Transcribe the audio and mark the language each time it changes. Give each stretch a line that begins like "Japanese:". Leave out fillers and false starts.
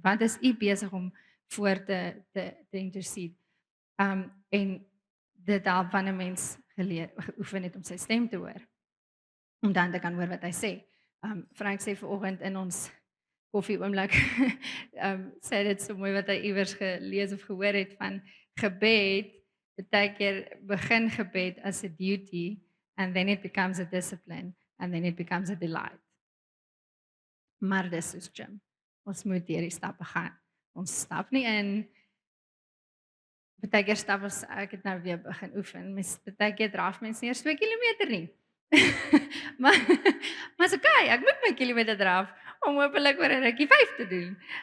Afrikaans: Wat is u besig om voor te intercede? En dit help wanneer 'n mens geoefen het om sy stem te hoor. Om dan te kan hoor wat hy sê. Frank sê vanoggend in ons koffie oomblik, sê dit so mooi wat hy iewers gelees of gehoor het van gebed. Baie keer begin gebed as 'n duty
English: and then it becomes a discipline, and then it becomes a delight.
Afrikaans: Maar dis soos gym. Ons moet hierdie stappe gaan. Ons stap nie in. Partykeer stap ons, ek het nou weer begin oefen. Partykeer draf mense nie eers 2 kilometer nie. maar is okay, ek moet my kilometer draf om hopelik oor 'n rukkie 5 te doen.